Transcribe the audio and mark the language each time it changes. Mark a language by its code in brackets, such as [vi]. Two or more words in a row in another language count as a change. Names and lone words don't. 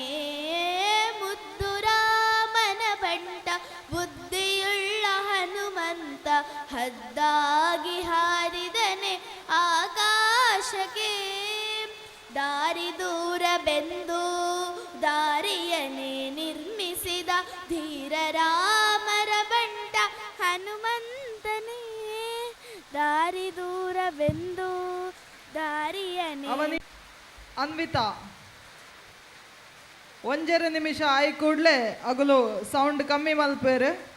[kn] ಮುದ್ದು ರಾಮನ ಬಂಟ ಬುದ್ಧಿಯುಳ್ಳ ಹನುಮಂತ ಹದ್ದಾಗಿ ಹಾರಿದನೆ ಆಕಾಶಕ್ಕೆ. ದಾರಿ ದೂರ ಬೆಂದು ದಾರಿಯನ್ನೇ ನಿರ್ಮಿಸಿದ ಧೀರ ರಾಮರ ಬಂಟ ಹನುಮಂತನೇ. ದಾರಿ ದೂರ ಬೆಂದು ದಾರಿಯನ್ನೇ [tcy] ಅವನಿ ಅನ್ವಿತಾ ಒಂಜೆರೆ ನಿಮಿಷ ಆಯ್ ಕೂಡ್ಲೆ ಅಗಲು ಸೌಂಡ್ ಕಮ್ಮಿ ಮಲ್ಪೇರು.